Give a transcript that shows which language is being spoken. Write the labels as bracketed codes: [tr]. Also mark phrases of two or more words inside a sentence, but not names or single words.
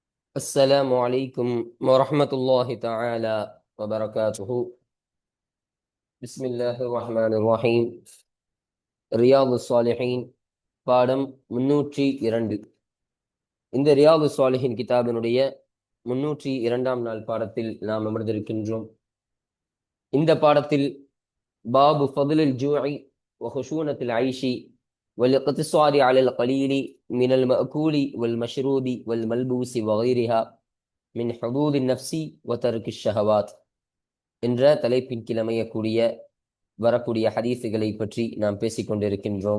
[ar] السلام عليكم ورحمة الله تعالى وبركاته. بسم الله الرحمن الرحيم. [ta] ரியாது சாலிஹீன் பாடம் 302. இந்த ரியாது சாலிஹின் கிதாபினுடைய 302ஆம் நாள் பாடத்தில் நாம் அமர்ந்திருக்கின்றோம். இந்த பாடத்தில் [ar] باب فضل الجوع وخشونة العيش والاقتصار على القليل من المأكول والمشروب والملبوس وغيرها من حظوظ النفس وترك الشهوات [ta] என்ற தலைப்பின் கீழ் அமையக்கூடிய வரக்கூடிய ஹதீஸுகளை பற்றி நாம் பேசிக்கொண்டிருக்கின்றோம்.